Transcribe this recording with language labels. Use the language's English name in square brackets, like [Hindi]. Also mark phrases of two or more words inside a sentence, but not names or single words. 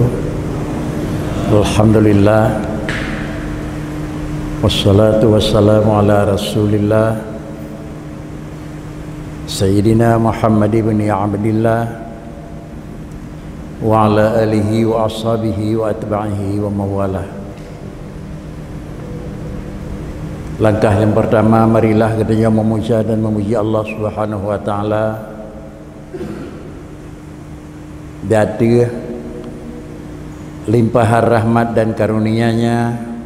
[Arabic] الحمد لله والصلاة والسلام على رسول الله سيدنا محمد بن عبد الله وعلى آله وأصحابه وأتباعه ومن والاه. [Indonesian] Langkah yang pertama, marilah kita memuja dan memuji Allah [Arabic] سبحانه وتعالى [Indonesian] dari limpahan rahmat dan karunia-Nya,